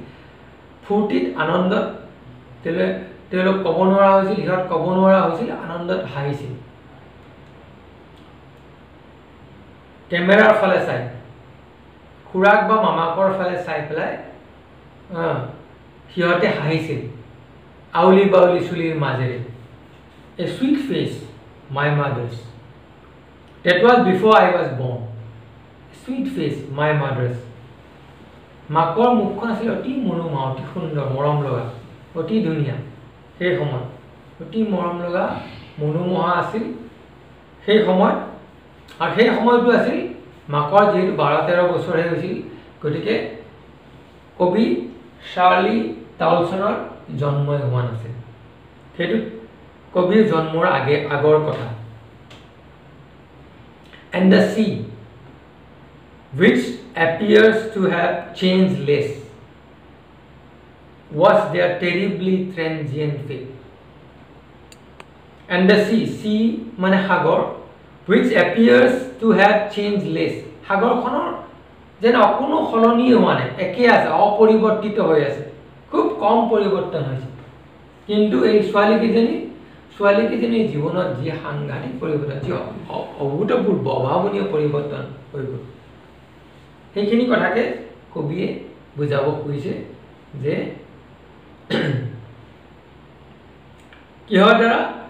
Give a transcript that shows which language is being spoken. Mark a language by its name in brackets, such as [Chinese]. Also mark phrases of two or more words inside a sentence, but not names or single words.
[Assamese] ফূৰ্তিত আনন্দত তেওঁলোক ক'ব নোৱাৰা হৈছিল, সিহঁত ক'ব নোৱাৰা হৈছিল, আনন্দত হাঁহিছিল। কেমেৰাৰ ফালে চাই, খুৰাক বা মামাকৰ ফালে চাই পেলাই সিহঁতে হাঁহিছিল আউলি বাউলি চুলিৰ মাজেৰে। [English] A sweet face, my mother's. That was before I was born. A sweet face, my mother's. [Assamese] মাকৰ মুখখন আছিল অতি মনোমোহা, অতি সুন্দৰ, মৰম লগা, অতি ধুনীয়া। সেই সময়ত অতি মৰম লগা, মনোমোহা আছিল সেই সময়ত। আৰু সেই সময়টো আছিল মাকৰ যিহেতু 12-13 বছৰহে হৈছিল, গতিকে কবি চাৰ্লি টাউলছনৰ জন্মই হোৱা নাছিল। সেইটো কবিৰ জন্মৰ আগৰ কথা। [English] And the sea, which appears to have changed less, was their terribly transient fate. And the sea [Assamese] মানে সাগৰ, [English] which appears to have changed less, [Assamese] সাগৰখনৰ যেন অকণো সলনি হোৱা নাই, একে আছে, অপৰিৱৰ্তিত হৈ আছে, খুব কম পৰিৱৰ্তন হৈছে। কিন্তু এই ছোৱালীকেইজনীৰ জীৱনত যি সাংঘাতিক পৰিৱৰ্তন, যি অভূতপূৰ্ব অভাৱনীয় পৰিৱৰ্তন হৈ গ'ল, সেইখিনি কথাকে কবিয়ে বুজাব খুজিছে যে কিহৰ দ্বাৰা